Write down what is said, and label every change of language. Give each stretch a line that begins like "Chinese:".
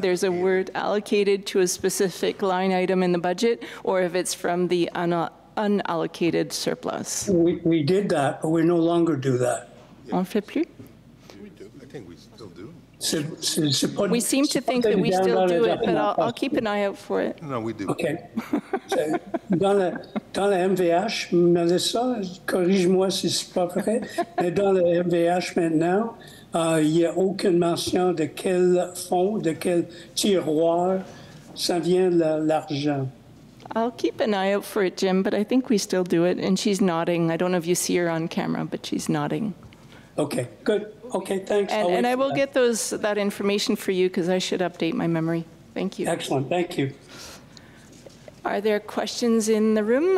English: There's a word allocated to a specific line item in the budget, or if it's from the unallocated surplus. We did that, but we no longer do that.
French: On fait plus?
English: We do. I think we still do. We seem to think that we still do it, but I'll keep an eye out for it. No, we do. OK.
French: Dans la MVH, Melissa, corrige-moi si c'est pas vrai, mais dans la MVH maintenant, il n'y a aucune mention de quel fonds, de quel tiroir ça vient l'argent.
English: I'll keep an eye out for it, Jim, but I think we still do it. And she's nodding. I don't know if you see her on camera, but she's nodding. OK, good. OK, thanks. And I will get that information for you because I should update my memory. Thank you. Excellent. Thank you. Are there questions in the room?